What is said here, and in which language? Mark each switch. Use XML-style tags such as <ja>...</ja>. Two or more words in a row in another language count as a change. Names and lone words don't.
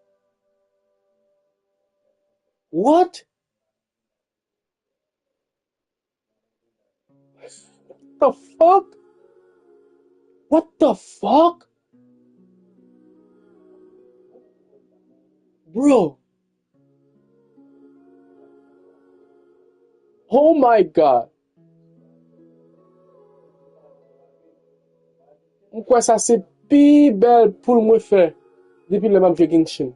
<en>What? The fuck? What the fuck? Bro. Oh my god.</en> <ht>Mwen sa se pi bel pou mwen fè depi le map Genshin.</ht>